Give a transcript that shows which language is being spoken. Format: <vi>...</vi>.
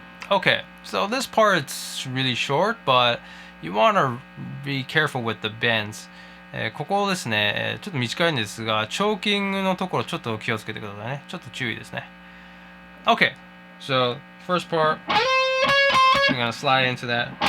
<en>Okay, so this part's really short, but you want to be careful with the bends.</en> <ja>ここですね、ちょっと短いんですが、チョーキングのところちょっと気をつけてくださいね。ちょっと注意ですね。</ja> <en>Okay, so first part, I'm gonna slide into that.</en>